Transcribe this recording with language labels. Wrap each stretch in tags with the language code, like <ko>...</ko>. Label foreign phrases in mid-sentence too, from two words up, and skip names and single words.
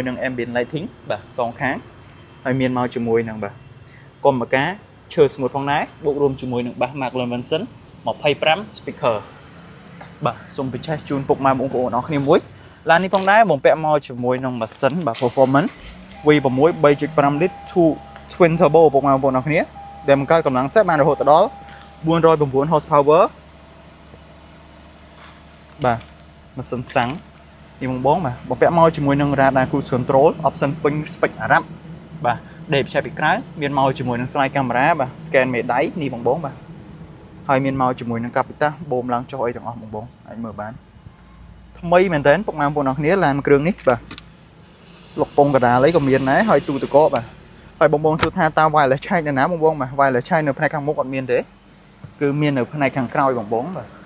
<km>នឹង</km> <en>Ambient Lighting</en> <km>បាទសងខាងហើយមានមកជាមួយនឹងបាទកុំបកាឈើស្ងួតផងដែរបូករួមជាមួយនឹង Bass Mark Levinson 25 speaker បាទសូមបញ្ជាក់ជូនពុកម៉ែបងប្អូនអរគ្នាមួយឡាននេះផងដែរបំពាក់មកជាមួយនឹងម៉ាស៊ីនបាទ performance V6 3.5 lít</km> <en>twin turbo</en> <km>ពុកម៉ែបងប្អូនអរគ្នាដែលបង្កើតកម្លាំងសេះបានរហូតដល់409 horsepower បាទម៉ាស៊ីនសាំងនេះបងបាទបំពាក់មកជាមួយនឹង</km> <en>radar cruise control</en> <km>option ពេញ spec អារ៉ាប់បាទដេកបច្ចេកពីក្រៅមានមក ជាមួយនឹង</km> <en>slide camera</en> <km>បាទ scan មេដៃនេះបងបាទហើយមានមកជាមួយនឹងកាពីតាបូមឡើងចុះអីទាំងអស់បងអាចមើលបានថ្មីមែនតើពុកម៉ែបងប្អូនអរគ្នាឡានគ្រឿងនេះបាទលុកពងកដាលអីក៏មានដែរហើយទូទឹកកកបាទហើយបងសួរថាតើ</km> <en>wireless charge</en> <km>នៅណាបងបាទ</km> <en>wireless charge</en> <km>នៅផ្នែកខាងមុខអត់មានទេគឺមាននៅផ្នែកខាងក្រោយបងបាទ</km>